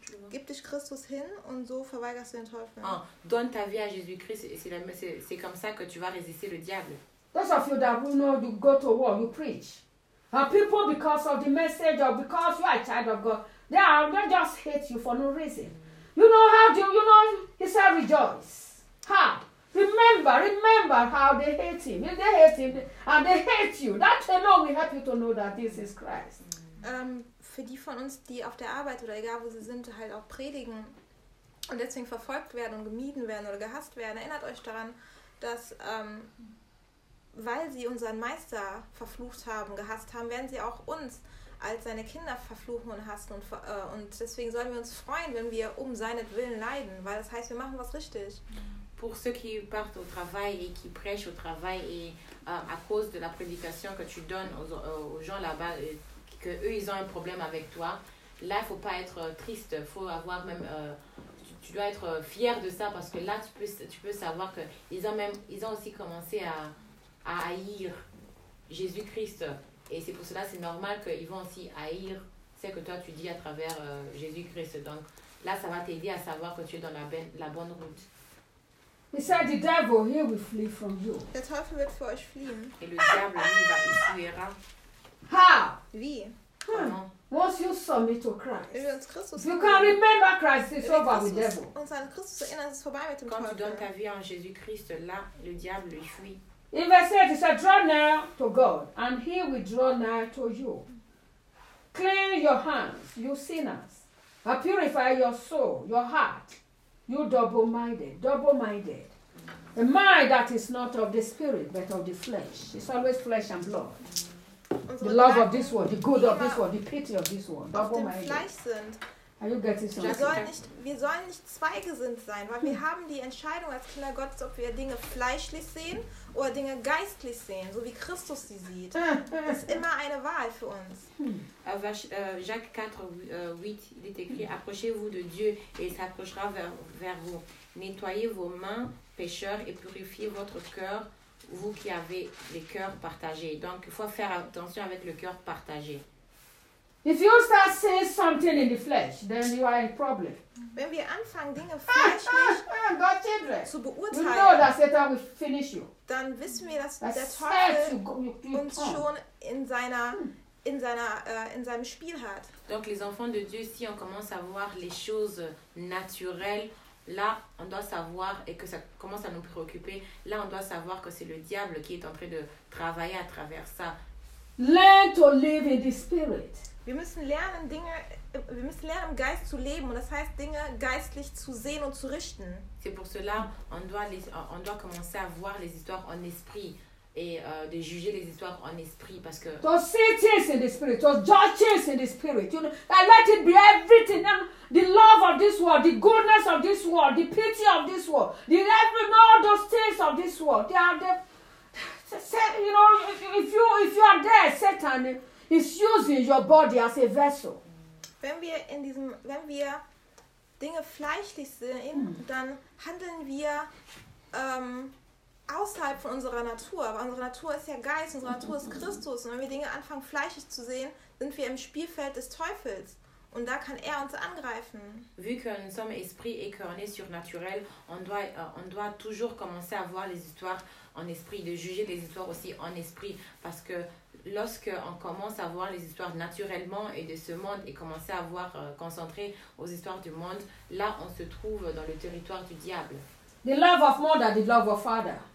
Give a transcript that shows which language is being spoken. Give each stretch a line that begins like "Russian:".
German: Gib dich Christus hin und so verweigerst du den Teufel.
French: Ah, donne ta vie à Jésus-Christ et c'est comme ça que tu vas résister le diable.
English: Those of you that will know, you go to war, you preach. And people, because of the message or because you are a child of God, they just hate you for no reason. You know how do you know? He said, rejoice. How? Remember how they hate him. If they hate him and they hate you, that alone will help you to know that this is Christ.
German: Für die von uns, die auf der Arbeit oder egal wo sie sind, halt auch predigen und deswegen verfolgt werden und gemieden werden oder gehasst werden, erinnert euch daran, dass weil sie unseren Meister verflucht haben, gehasst haben, werden sie auch uns als seine Kinder verfluchen und hassen und deswegen sollen wir uns freuen, wenn wir um seinetwillen leiden, weil das heißt, wir machen was richtig.
French: Pour ceux qui partent au travail et qui prêchent au travail et à cause de la prédication que tu donnes aux gens là-bas, que eux ils ont un problème avec toi, là il faut pas être triste, faut avoir même tu dois être fier de ça parce que là tu peux savoir que ils ont aussi commencé à haïr Jésus-Christ et c'est pour cela c'est normal qu'ils vont aussi haïr ce que toi tu dis à travers Jésus-Christ, donc là ça va t'aider à savoir que tu es dans la bonne route.
English: He said, the devil here will flee from you.
German: Der Teufel wird vor euch fliehen.
French: Et le diable lui va y fuir.
English: How?
German: Wie?
English: Once you submit to Christ,
German: Christus,
English: you can remember Christ. It's over with the devil.
German: Uns an Christus erinnern, es ist vorbei mit dem
French: Teufel. Quand tu donnes ta vie en Jésus Christ, là, le diable lui fuit.
English: In verse 8, he said, draw near to God, and He will draw near to you. Clean your hands, you sinners, and purify your soul, your heart, you double-minded. A mind that is not of the spirit, but of the flesh. It's always flesh and blood. The love of this world, the good of this world, the pity of this world. Are you getting something?
German: Wir sollen nicht zweigesinnt sein, weil wir haben die Entscheidung als Kinder Gottes, ob wir Dinge fleischlich sehen oder Dinge geistlich sehen, so wie Christus sie sieht. Das ist immer eine Wahl für uns.
French: Jacques 4, 8, il est écrit, approchez-vous de Dieu et il s'approchera vers vous. Nettoyez vos mains, pécheurs, et purifiez votre cœur. Vous qui avez les cœurs partagés. Donc, il faut faire attention avec le cœur partagé.
English: If you start saying something in the flesh, then you are in problem.
German: Wenn wir anfangen, Dinge fleischlich zu beurteilen,
English: you know that Satan will finish you.
German: Dann wissen wir, dass der Teufel uns schon in seinem Spiel hat.
French: Donc, les enfants de Dieu, si on commence à voir les choses naturelles, là, on doit savoir, et que ça commence à nous préoccuper, là, on doit savoir que c'est le diable qui est en train de travailler à travers ça.
English: Learn to live in the spirit.
German: Wir müssen lernen, im Geist zu leben, und das heißt, Dinge geistlich zu sehen und zu richten.
French: C'est pour cela, on doit commencer à voir les histoires en esprit, et de juger les histoires en esprit, parce que...
English: To see things in the spirit, to judge things in the spirit, you know, and let it be everything. The love of this world, the goodness of this world, the pity of this world, all those things of this world, they are there. You know, if you are there, Satan is using your body as a vessel.
German: wenn wir in diesem, wenn wir Dinge fleischlich sehen, dann handeln wir außerhalb von unserer Natur. Aber unsere Natur ist ja Geist, unsere Natur ist Christus. Und wenn wir Dinge anfangen, fleischlich zu sehen, sind wir im Spielfeld des Teufels. Und da kann er uns angreifen.
French: Vu que nous sommes esprit écorné surnaturel, on doit toujours commencer à voir les histoires en esprit, de juger les histoires aussi en esprit. Parce que lorsque on commence à voir les histoires naturellement et de ce monde et commencer à voir concentré aux histoires du monde, là on se trouve dans le territoire du diable.
English: The love of mother, the love of father.